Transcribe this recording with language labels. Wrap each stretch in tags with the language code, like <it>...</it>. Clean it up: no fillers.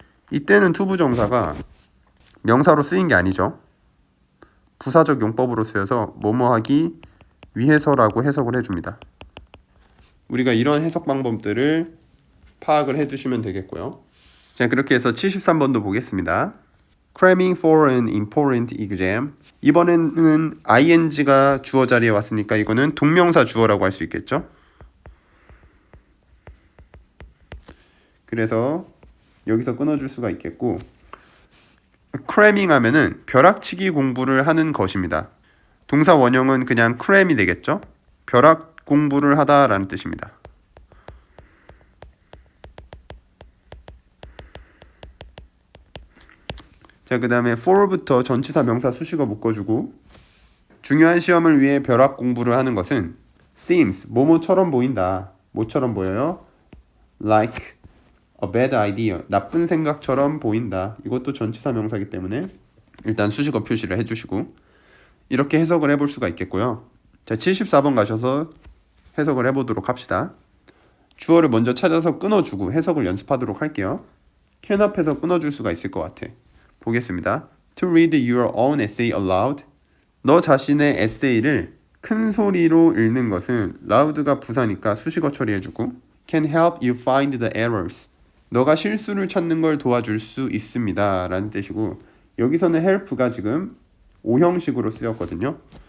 <ko>이때는 투부정사가 명사로 쓰인 게 아니죠. 부사적 용법으로 쓰여서 뭐뭐하기 위해서라고 해석을 해줍니다. 우리가 이런 해석 방법들을 파악을 해두시면 되겠고요. 자, 그렇게 해서 73번도 보겠습니다.</ko> <en>Cramming for an important exam.</en> <ko>이번에는 ing가 주어 자리에 왔으니까 이거는 동명사 주어라고 할 수 있겠죠. 그래서 여기서 끊어줄 수가 있겠고, cramming 하면은 벼락치기 공부를 하는 것입니다. 동사 원형은 그냥 cram이 되겠죠. 벼락 공부를 하다라는 뜻입니다. 자, 그 다음에 for부터 전치사 명사 수식어 묶어주고, 중요한 시험을 위해 벼락 공부를 하는 것은 seems, 뭐뭐처럼 보인다. 뭐처럼 보여요?</ko> <en>Like a bad idea,</en> <ko>나쁜 생각처럼 보인다. 이것도 전치사 명사이기 때문에 일단 수식어 표시를 해주시고, 이렇게 해석을 해볼 수가 있겠고요. 자, 74번 가셔서 해석을 해보도록 합시다. 주어를 먼저 찾아서 끊어주고 해석을 연습하도록 할게요. can 앞에서 끊어줄 수가 있을 것 같아. 보겠습니다.</ko> <en>To read your own essay aloud.</en> <ko>너 자신의 에세이를 큰 소리로 읽는 것은 loud가 부사니까 수식어 처리해주고</ko> <en>can help you find the errors.</en> <ko>너가 실수를 찾는 걸 도와줄 수 있습니다 라는 뜻이고, 여기서는 help가 지금 오형식으로 쓰였거든요.</ko>